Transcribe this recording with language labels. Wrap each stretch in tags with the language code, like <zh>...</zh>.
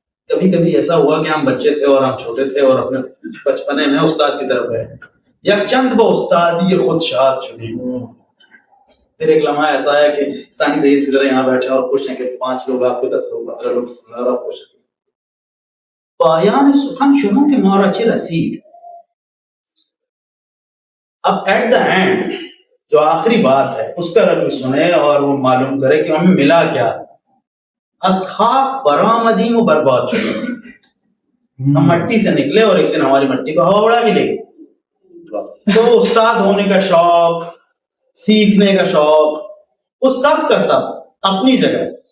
<ur>کبھی کبھی ایسا ہوا کہ ہم بچے تھے اور ہم چھوٹے تھے اور اپنے بچپنے میں استاد کی طرف گئے,</ur> <fa>یک چند با استادی خود شاد شدی.</fa> <ur>پھر ایک لمحہ ایسا ہے کہ ثانی سید کی طرح یہاں بیٹھے اور خوش ہیں کہ 5 لوگ آپ کو 10 لوگ 15 لوگ سن رہا, خوش ہیں.</ur> <fa>پایان سخن شنو کہ مارا چه رسید.</fa> <ur>اب</ur> <en>at the end</en> <ur>جو آخری بات ہے اس پہ اگر کوئی سنے اور وہ معلوم کرے کہ ہمیں ملا کیا,</ur> <fa>از خاک برآمدیم و برباد شدے.</fa> <ur>ہم مٹی سے نکلے اور ایک دن ہماری مٹی کو ہوا اڑا کے لے گئی. تو استاد ہونے کا شوق, سیکھنے کا شوق, وہ سب کا سب اپنی جگہ.</ur>